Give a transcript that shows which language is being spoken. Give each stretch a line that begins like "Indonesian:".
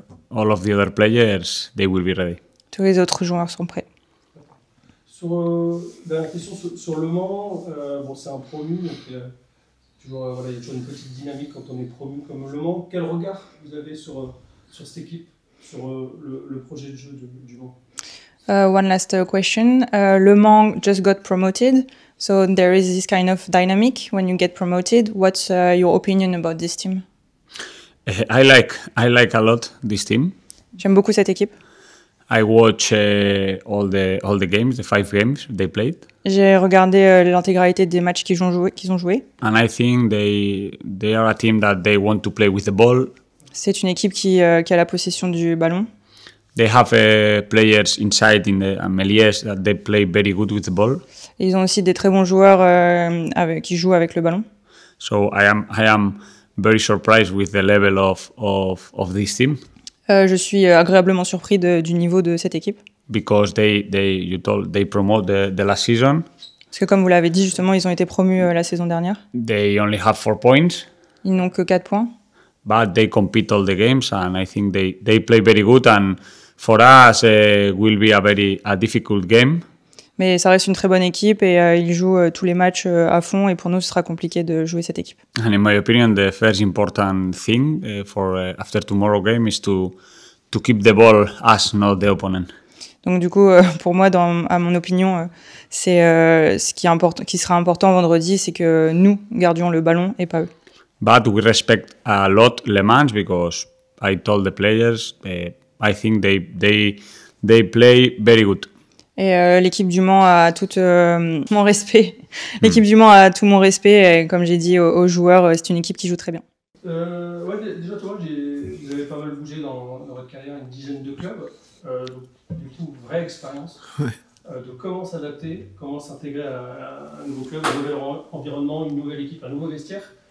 English: All of the other players, they will be ready.
French: Tous les autres joueurs sont prêts. Dernière question sur Le Mans. Bon, c'est un promu, donc il y a toujours une petite dynamique quand on est promu comme Le Mans. Quel regard vous avez sur cette équipe, sur le projet de jeu du Mans?
English: One last question. Le Mans just got promoted, so there is this kind of dynamic when you get promoted. What's your opinion about this team? I like a lot this team.
French: J'aime beaucoup cette équipe.
English: I watch all the games, the 5 games they played.
French: J'ai regardé l'intégralité des matchs qu'ils ont joué.
English: And I think they are a team that they want to play with the ball.
French: C'est une équipe qui a la possession du ballon.
English: They have players inside in the Méliès that they play very good with the ball.
French: Et ils ont aussi des très bons joueurs qui jouent avec le ballon.
English: So I am very surprised with the level of this team.
French: Je suis agréablement surpris du niveau de cette équipe.
English: Because they promote the last season.
French: Parce que comme vous l'avez dit, justement, ils ont été promus la saison dernière.
English: They only have 4 points.
French: Ils n'ont que 4 points.
English: But they compete all the games and I think they play very good and for us will be a difficult game.
French: Mais ça reste une très bonne équipe et ils jouent tous les matchs à fond et pour nous ce sera compliqué de jouer cette équipe.
English: And in my opinion, the first important thing for after tomorrow game is to keep the ball us, not the opponent.
French: Donc du coup, pour moi, à mon opinion, c'est ce qui sera important vendredi, c'est que nous gardions le ballon et pas eux.
English: But we respect a lot Le Mans because I told the players I think they play very good.
French: Et l'équipe du Mans a tout mon respect. L'équipe du Mans a tout mon respect. Et comme j'ai dit aux joueurs, c'est une équipe qui joue très bien. Déjà, toi, vous avez pas mal bougé dans votre carrière, une dizaine de clubs. Du coup, vraie expérience de comment s'adapter, comment s'intégrer à un nouveau club, un nouvel environnement, une nouvelle équipe, un nouveau vestiaire.